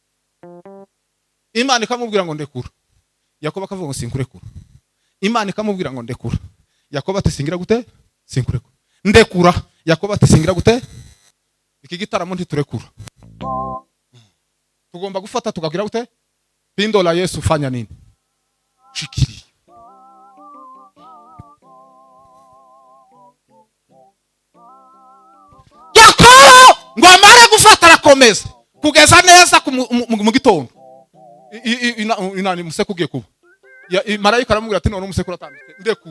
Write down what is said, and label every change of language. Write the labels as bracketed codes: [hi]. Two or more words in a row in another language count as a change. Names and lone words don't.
[rw] Imana ikamubwira ngo ndekura, Yakobo akavuga ngo sinkurekura. Imana ikamubwira ngo ndekura, Yakobo ati singira gute? Sinkurekura. Ndekura, Yakobo ati singira gute? Iki gitaramo ntiturekura, tugomba gufata tukagira gute? [sw] Pindo la Yesu fanya nini? Shikiri. [rw] Yakobo ngo amare gufata arakomeza kugeza neza mu gitondo. Inani museko ugiye kuba, marayika aramubwira ati none umuseko uratambitse, ndekura.